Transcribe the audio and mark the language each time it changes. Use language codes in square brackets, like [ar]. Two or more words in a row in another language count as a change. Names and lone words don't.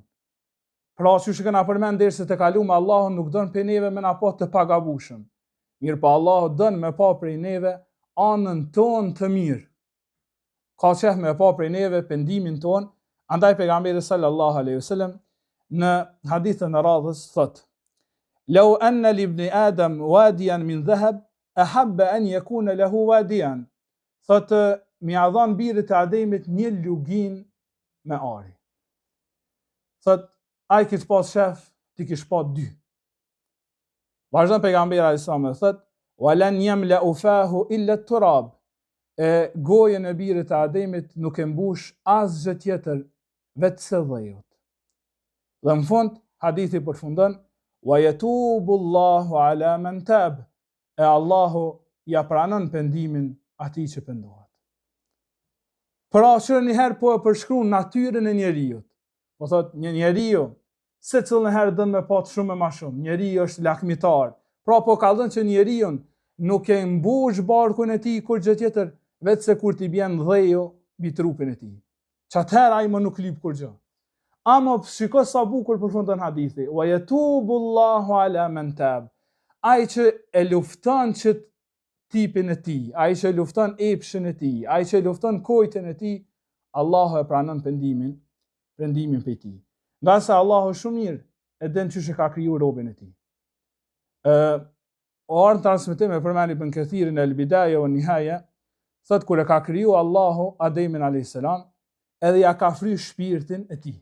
[sq] Pra që kena përmend derisa të kaluam, Allahu nuk don për neve me na pa të pagabushëm. Mirë pa Allahu don me pa prej neve anën tonë të mirë. Ka qef me pa prej neve pendimin tonë, andaj pejgamberi [ar] صلى الله عليه وسلم [sq] në hadithën e radhës thot: [ar] "لو أن لابن آدم واديا من ذهب أحب أن يكون له واديا." [sq] Thot mi a dhan birit e Ademit një lugin me ari. Thot ai kish pas shef, ti kish pa dy. Vazhdon pejgamberi [ar] عليه السلام [sq] thot: [ar] "ولن يملأ فاه إلا تراب." [sq] Gojën e birit e Ademit nuk e mbush asgjë tjetër vetë se dhejot. Dhe në fund, hadithi përfundon, [ar] ويتوب الله على من تاب, [sq] e Allahu ja pranon pendimin atij që pendohet. Pra që njëherë po e përshkruan natyrën e njeriut. Po thot, një njeriu se cilën herë dën me pat shumë e ma shumë. Njeriu është lakmitar. Pra po kallën që njeriu nuk e mbush barkun e tij kur gjë tjetër, vetë se kur t'i bjen dheju mbi trupin e tij. Çatëherë ai më nuk lip kur gjë. Ama shiko sa bukur përfundon hadithi. [ar] ويتوب الله على من تاب. [sq] Ai që e lufton që tipin e tij, ai që lufton epshin e tij, ai që lufton kojtën e tij, Allahu e pranon pendimin prej tij. Nga sa Allahu shumë mirë e den çysh e ka kriju robën e tij. Orë transmetim e përmend Ibn Kathirin al-Bidaya wa Nihaya, thot kur e ka kriju Allahu Ademin [ar] عليه السلام, [sq] edhe ja ka fry shpirtin e tij.